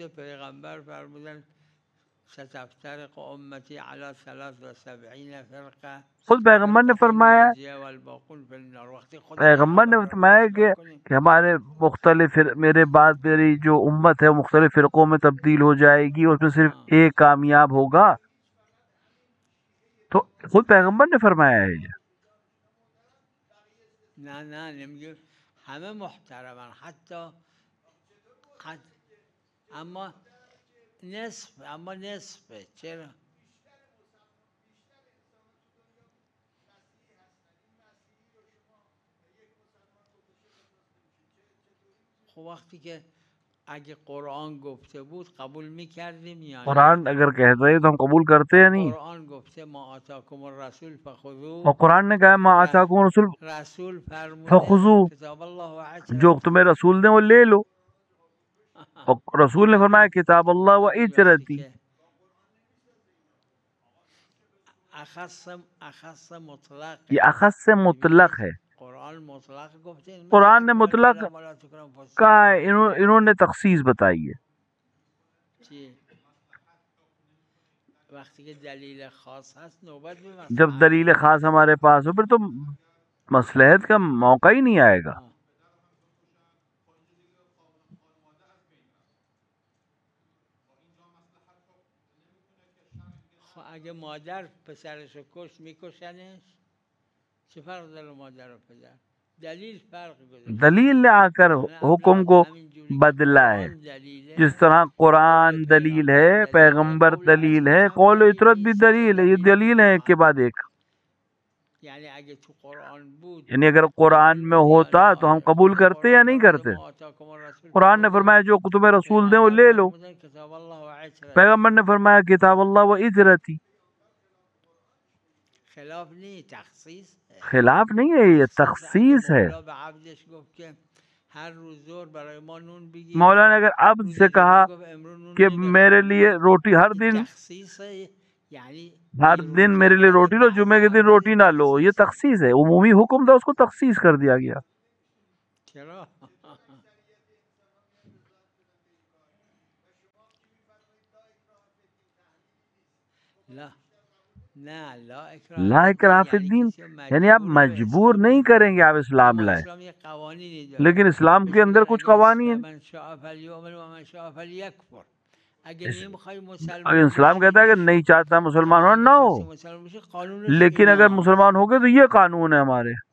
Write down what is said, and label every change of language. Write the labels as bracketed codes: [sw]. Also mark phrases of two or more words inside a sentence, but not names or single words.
[fa] پیغمبر فرمودن [ar] ستفترق امتی علی 73 فرقه [ur] خود پیغمبر نے [ar] فرقة [ur] فرمایا [ar] ناجیه والباقون فی النار [fa] وقتی خود [ur] پیغمبر نے [fa] پیغمبر را [ur] فرمایا [fa] نگاه کنیم [ur] کہ ہمارے مختلف میرے بعد میری جو امت ہے مختلف فرقوں میں تبدیل ہو جائے گی، اس میں صرف ہاں ایک کامیاب ہوگا. تو خود پیغمبر نے فرمایا ہے یہ. [fa] نه نه نمیگه همه محترمن حتی اما نصفه چرا خب وقتی که اگه قرآن گفته بود قبول میکردیم یا نه [ur] قرآن اگر کہہ رہے تو ہم قبول کرتے ہیں نہیں. [fa] قرآن گفته [ar] ما آتاکم الرسول [ur] اور [ar] فخذوه [ur] قرآن نے کہا [ar] ما آتاکم رسول [fa] رسول فرموده [ar] فخذوه، کتاب الله و [ur] جو [ar] عترتی [ur] تمہیں رسول نے وہ لے لو. اور رسول نے فرمایا کتاب اللہ و [fa] ولی وقتی [ar] عترتی، [fa] که اخص مطلق [ur] یہ اخص سے مطلق ہے. [fa] قرآن مطلق گفته [ur] قرآن نے مطلق کہا ہے، انہوں نے تخصیص بتائی ہے. [fa] چی وقتی که دلیل خاص هست نوبت به [ur] جب مصلحت دلیل خاص ہمارے پاس ہو پھر تو مصلحت کا موقع ہی نہیں آئے گا. [fa] خب اگه مادر پسرش رو کش میکشنش چه فرق داره مادر و پدر دلیل فرق گذاشته [ur] دلیل نے آ کر حکم کو [fa] همینجوری که [ur] بدلا ہے. [fa] قرآن دلیله [ur] جس طرح قرآن دلیل ہے، پیغمبر دلیل ہے، قول و اطرت بھی دلیل ہے. یہ دلیل ہے ایک کے بعد ایک. [fa] یعنی اگه تو قرآن بود [ur] یعنی اگر قرآن میں ہوتا تو ہم قبول کرتے یا نہیں کرتے؟ قرآن نے فرمایا جو تمہیں رسول دیں وہ لے لو. کتاب اللہ و عترت، پیغمبر نے فرمایا کتاب اللہ و عترتی. خلاف نہیں، تخصیص ہے. خلاف نہیں ہے، یہ تخصیص ہے. [fa] مولا به عبدش گفت که ہر روز ظهر برای ما نون بگیر، [ur] مولا نے اگر عبد روز سے کہا [fa] جمعه گفت امروز نون [ur] کہ [fa] نمیخوام، [ur] میرے لیے روٹی ہر [fa] این [ur] دن تخصیص ہے. یعنی ہر دن میرے لیے روٹی لو، جمعے کے دن روٹی نہ لو. یہ تخصیص ہے، عمومی حکم تھا اس کو تخصیص کر دیا گیا. [fa] چرا؟ لا نه لا [ar] لا اکراہ فی [ur] یعنی [ar] الدین، [ur] کسی یعنی آپ مجبور نہیں کریں گے، آپ اسلام لائیں، [fa] اسلام یہ قوانینی داره، [ur] لیکن اسلام کے اندر کچھ قوانین. [ar] من شاء فلیؤمن و من شاء فلیکفر. [fa] اگه نمیخوای [ur] اگر مسلمان اسلام کہتا ہے کہ نہیں چاہتا مسلمان ہونا نہ ہو، [fa] مسلمان بشی قانونش [ur] لیکن اگر [fa] اینا. [ur] مسلمان ہو گئے تو یہ قانون ہے ہمارے.